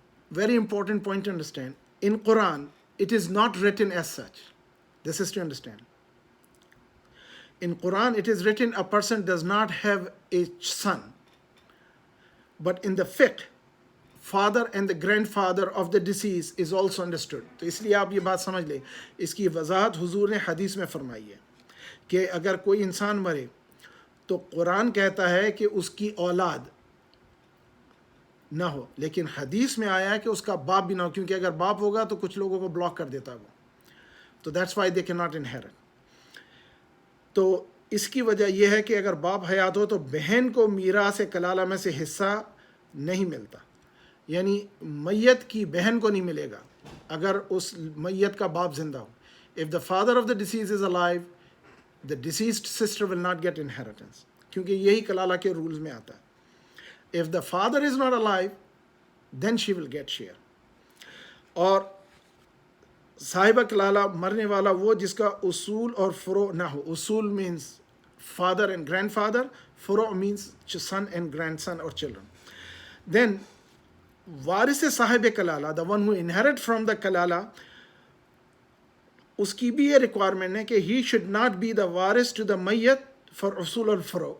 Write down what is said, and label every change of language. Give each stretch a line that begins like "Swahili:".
English: Very important point to understand. In Quran, it is not written as such. This is to understand. In Quran, it is written a person does not have a son. But in the fiqh, father and the grandfather of the deceased is also understood.
Hindi: तो इसलिए आप ये बात समझ लें. इसकी वजाहत हुजूर ने हदीस में फरमाई है कि अगर कोई इंसान मरे तो कुरान कहता है कि उसकी औलाद ना हो, लेकिन हदीस में आया है कि उसका बाप भी ना हो, क्योंकि अगर बाप होगा तो कुछ लोगों को ब्लॉक कर देता है वो. तो
English: That's why they can not inherit.
Hindi: तो इसकी वजह यह है कि अगर बाप हयात हो तो बहन को मीरास कलाला में से हिस्सा नहीं मिलता, यानी मैयत की बहन को नहीं मिलेगा अगर उस मैयत का बाप जिंदा हो.
English: if the father of the deceased is alive, the deceased sister will not get inheritance,
Hindi: क्योंकि यही कलाला के रूल्स में आता है.
English: If the father is not alive, then she will get share.
Hindi: और साहिबा कलाला मरने वाला वो जिसका उसूल और फुरो ना हो.
English: उसूल means father and grandfather, furo means son and grandson or children. Then
Hindi: Waris Sahib Kalala,
English: the one who inherit from the कलाला,
Hindi: उसकी भी ये रिक्वायरमेंट है कि
English: he should not be the वारिस to the mayyat for usul or furo.